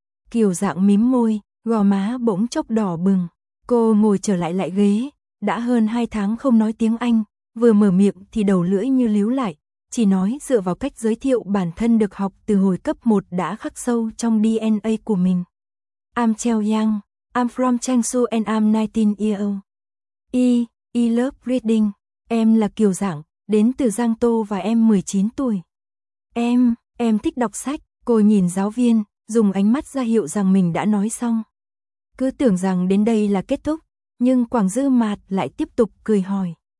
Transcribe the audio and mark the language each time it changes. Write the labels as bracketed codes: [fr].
[vi] Kiều Giảng mím môi, gò má bỗng chốc đỏ bừng. Cô ngồi trở lại ghế, đã hơn 2 tháng không nói tiếng Anh, vừa mở miệng thì đầu lưỡi như líu lại, chỉ nói dựa vào cách giới thiệu bản thân được học từ hồi cấp 1 đã khắc sâu trong DNA của mình. [en] I'm Cheo Yang, I'm from Changsu and I'm 19 years old. I love reading. [vi] Em là Kiều Giảng, đến từ Giang Tô và em 19 tuổi. Em thích đọc sách. Cô nhìn giáo viên, dùng ánh mắt ra hiệu rằng mình đã nói xong. Cứ tưởng rằng đến đây là kết thúc, nhưng Quảng Dư Mạt lại tiếp tục cười hỏi.